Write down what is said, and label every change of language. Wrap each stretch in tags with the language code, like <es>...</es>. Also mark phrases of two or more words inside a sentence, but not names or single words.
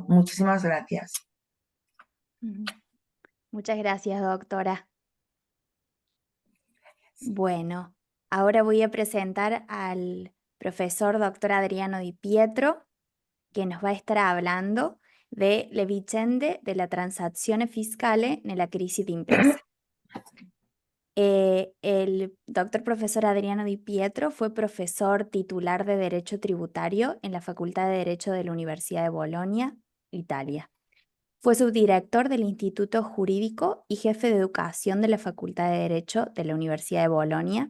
<es>Muchísimas gracias. Muchas gracias, doctora. Bueno, ahora voy a presentar al profesor doctor Adriano Di Pietro, que nos va a estar hablando de</es> <it>le vicende della transazione fiscale nella crisi d'impresa.</it> <es>El doctor profesor Adriano Di Pietro fue profesor titular de Derecho Tributario en la Facultad de Derecho de la Universidad de Bolonia, Italia. Fue subdirector del Instituto Jurídico y jefe de educación de la Facultad de Derecho de la Universidad de Bolonia.</es>